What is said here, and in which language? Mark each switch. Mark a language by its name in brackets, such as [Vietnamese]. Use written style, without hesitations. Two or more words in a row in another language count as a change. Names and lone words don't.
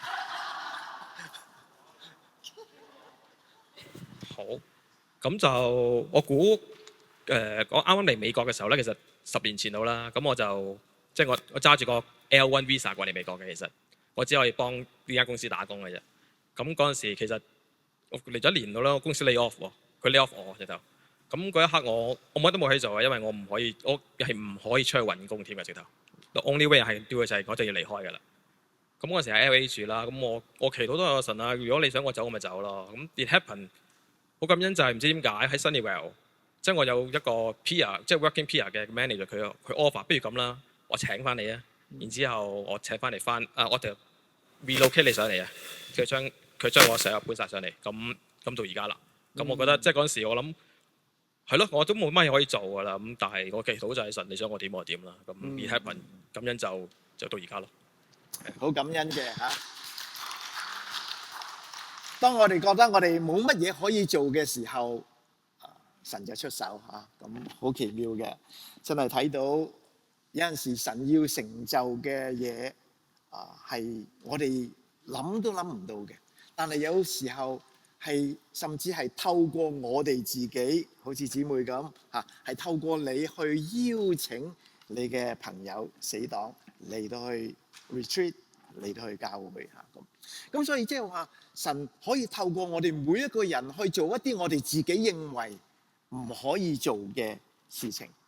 [Cantonese] 好，咁就我估我啱啱嚟美國嘅時候咧，其實10年前到啦，咁我就即係我揸住個 [English] L1 visa [Cantonese] 過嚟美國嘅，其實我只可以幫呢間公司打工嘅啫。咁嗰陣時其實我嚟咗1年到啦，我公司 [English] lay off [Cantonese] 喎，佢 [English] lay off [Cantonese] 我直頭。咁嗰一刻我乜都冇可以做啊，因為我唔可以，我係唔可以出去揾工添嘅直頭。 [English] The only way [Cantonese] 係 do 嘅就係我就要離開㗎啦。咁嗰陣時喺 LA 住啦，咁我祈禱都有神啊，如果你想我走，我咪走咯。 [English] 咁 it happen。 [Cantonese] 好感恩就係唔知點解喺 Sunnyvale，即係我有一個 peer， 即係 [English] working peer [Cantonese] 嘅 manager， 佢 offer， 不如咁啦，我請翻你啊，然之後我請翻嚟我就 relocate 你上嚟啊，佢將我成日搬晒上嚟，咁到而家啦。咁我覺得即係嗰陣時我諗係咯，我都冇乜嘢可以做㗎啦。咁但係我祈禱就係神，你想我點我點啦。 [English] 咁 it happen， [Cantonese] 感恩就到而家咯。好感恩嘅嚇。當我哋覺得我哋冇乜嘢可以做嘅時候，神就出手嚇，咁好奇妙嘅，真係睇到有陣時神要成就嘅嘢係我哋諗都諗唔到嘅，但係有時候係甚至係透過我哋自己，好似姊妹咁嚇，係透過你去邀請你嘅朋友死黨嚟到去 retreat， 嚟到去教會嚇咁所以即係話神可以透過我哋每一個人去做一啲我哋自己認為唔可以做嘅事情。